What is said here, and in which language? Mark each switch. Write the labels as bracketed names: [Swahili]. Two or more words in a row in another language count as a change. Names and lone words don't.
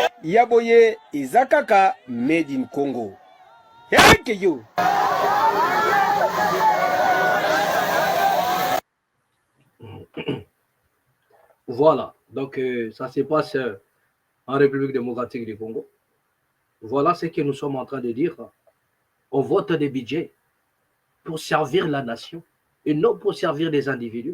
[English] Yaboye Izakaka made in Congo. Hey, yo. [French] Voilà, donc ça se passe en République démocratique du Congo. Voilà ce que nous sommes en train de dire. On vote des budgets pour servir la nation et non pour servir des individus.